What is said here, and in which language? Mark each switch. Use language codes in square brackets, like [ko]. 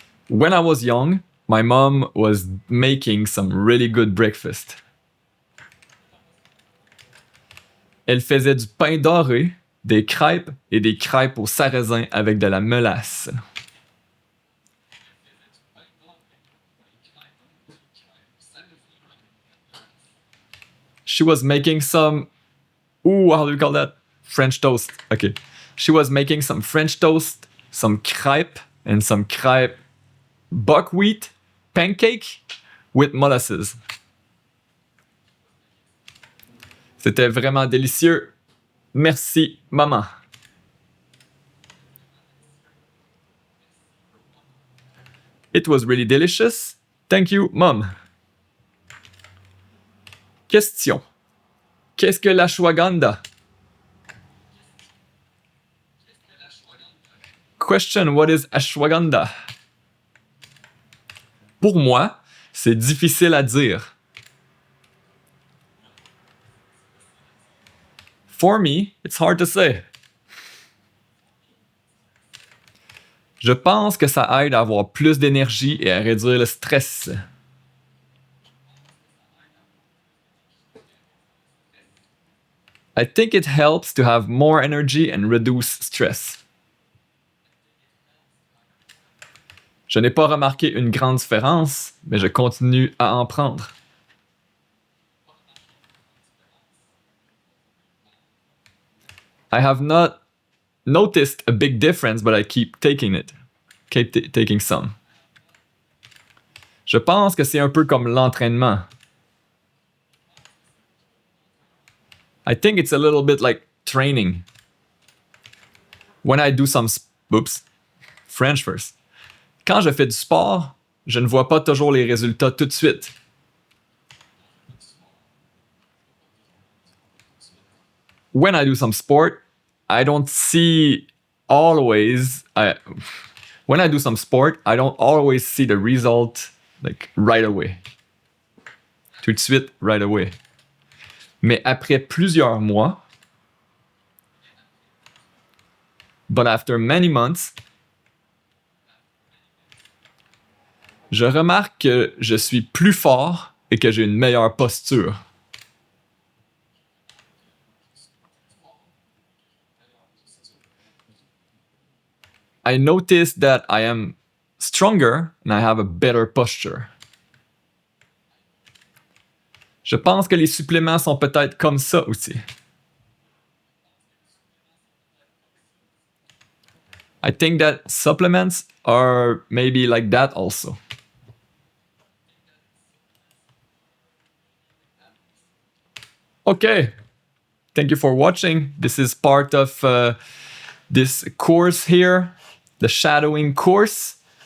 [en] When I was young, my mom was making some really good breakfast. [fr] Elle faisait du pain doré, des crêpes et des crêpes au sarrasin avec de la mélasse. [en] She was making some... Ooh, how do you call that? French toast. Okay. She was making some French toast, some crêpes, and some crêpes buckwheat pancake with molasses. [fr] C'était vraiment délicieux. Merci, maman. [en] It was really delicious. Thank you, mom. Question. [fr] Qu'est-ce que l'ashwagandha? [en] Question, what is ashwagandha? [fr] Pour moi, c'est difficile à dire. [en] For me, it's hard to say. [fr] Je pense que ça aide à avoir plus d'énergie et à réduire le stress. [en] I think it helps to have more energy and reduce stress. [fr] Je n'ai pas remarqué une grande différence, mais je continue à en prendre. [en] I have not noticed a big difference, but I keep taking it. Keep taking some. [fr] Je pense que c'est un peu comme l'entraînement. [en] I think it's a little bit like training. When I do some... Oops. French first. [fr] Quand je fais du sport, je ne vois pas toujours les résultats tout de suite. [en] When I do some sport, I don't see always... when I do some sport, I don't always see the result like right away. [fr] Tout de suite, [en] right away. [fr] Mais après plusieurs mois, [en] but after many months, [fr] je remarque que je suis plus fort et que j'ai une meilleure posture. [en] I notice that I am stronger and I have a better posture. [fr] Je pense que les suppléments sont peut-être comme ça aussi. [en] I think that supplements are maybe like that also. Okay, thank you for watching. This is part of this course here, the shadowing course.